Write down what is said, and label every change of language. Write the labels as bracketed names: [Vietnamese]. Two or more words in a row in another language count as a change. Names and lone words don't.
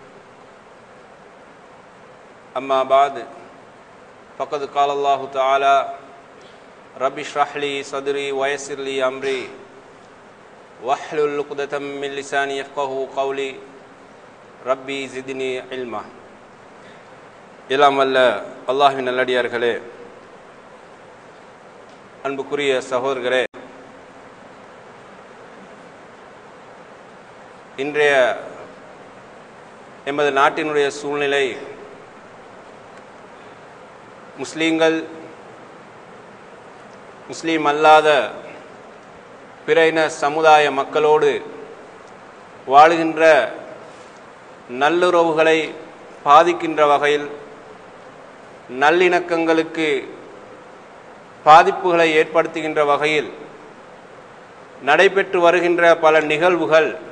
[Arabic] أما بعد فقد قال الله تعالى رب اشرح لي صدري ويسر لي أمري واحلل عقدة من لساني يفقهوا قولي ربي زدني علما. [Tamil] எல்லாம் வல்ல அல்லாஹ்வின் நல்லடியார்களே, அன்புக்குரிய சகோதரர்களே, இன்றைய எமது நாட்டினுடைய சூழ்நிலை முஸ்லீம்கள் முஸ்லீம் அல்லாத பிற இன சமுதாய மக்களோடு வாழுகின்ற நல்லுறவுகளை பாதிக்கின்ற வகையில், நல்லிணக்கங்களுக்கு பாதிப்புகளை ஏற்படுத்துகின்ற வகையில் நடைபெற்று வருகின்ற பல நிகழ்வுகள்